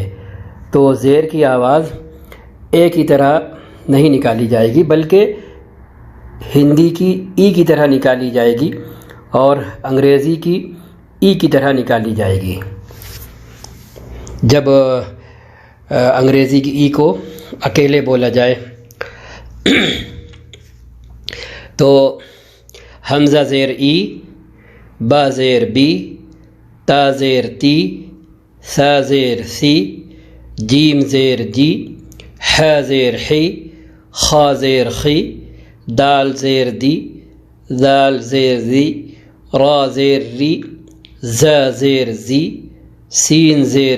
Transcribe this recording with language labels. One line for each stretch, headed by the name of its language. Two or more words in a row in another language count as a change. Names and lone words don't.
Urdu: تو زیر کی آواز اے کی طرح نہیں نکالی جائے گی بلکہ ہندی کی ای کی طرح نکالی جائے گی اور انگریزی کی ای کی طرح نکالی جائے گی۔ جب انگریزی کی ای کو اکیلے بولا جائے تو حمزہ زیر ای، با زیر بی، تا زیر تی، سا زیر سی، جیم زیر جی، ح زیر حی، خا زیر خی، دال زیر دی، ذال زیر زی، را زیر ری، ز زیر زی، سین زیر